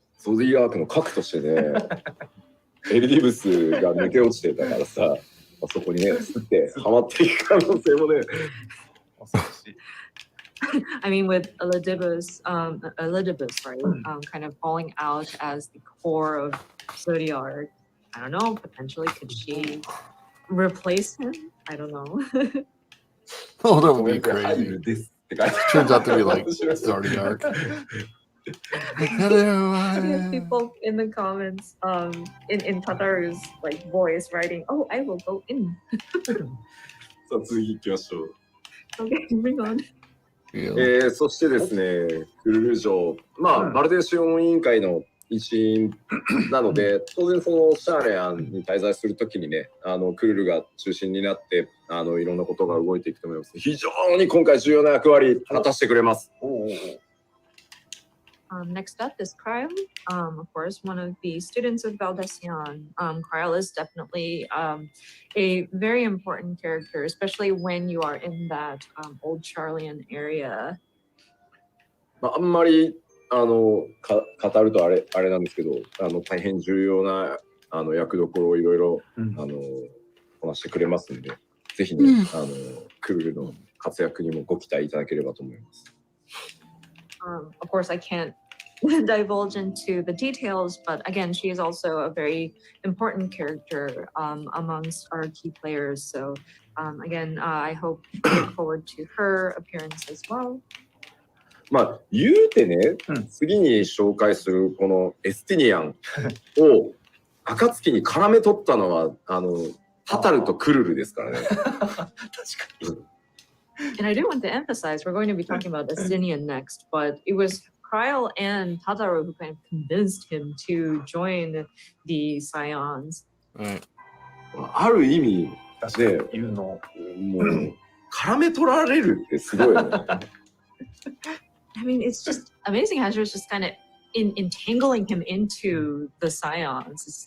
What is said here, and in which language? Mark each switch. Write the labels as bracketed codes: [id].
[ja] ゾディアークの核としてね、エリディブスが抜け落ちてたからさ、そこにね、すってはまっていく可能性もね。 [en] I mean, with Elidibus, right, kind of falling out as the core of Zodiac. I don't know. Potentially, could she replace him? I don't know. Oh, that would be crazy. Turns out to be like Zodiac. We have people in the comments, in Tataru's like voice writing, "Oh, I will go in." [ja] さあ次行きましょう。 [en] Okay, bring on. [ja] そしてですね、クルル城、バルデーシオン委員会の一員なので、当然そのシャーレアンに滞在するときにね、クルルが中心になって、いろんなことが動いていくと思います。非常に今回重要な役割果たしてくれます。 [en] Next up is Kyle. Of course, one of the students of Valdecian. Kyle is definitely a very important character, especially when you are in that old Charlian area. [ja] あんまり語るとあれなんですけど、大変重要な役どころをいろいろこなしてくれますんで、ぜひね、クルルの活躍にもご期待いただければと思います。 [en] Of course, I can't divulge into the details, but again, she is also a very important character amongst our key players. So again, I look forward to her appearance as well. [ja] 言うてね、次に紹介するこのエスティニアンを暁に絡め取ったのはタタルとクルルですからね。確かに。 [en] And I do want to emphasize, we're going to be talking about Estinian next, but it was Kyle and Tataru who kind of convinced him to join the Scions. [ja] ある意味で、もう絡め取られるってすごいよね。 [en] I mean, it's just amazing how she was just kind of entangling him into the Scions.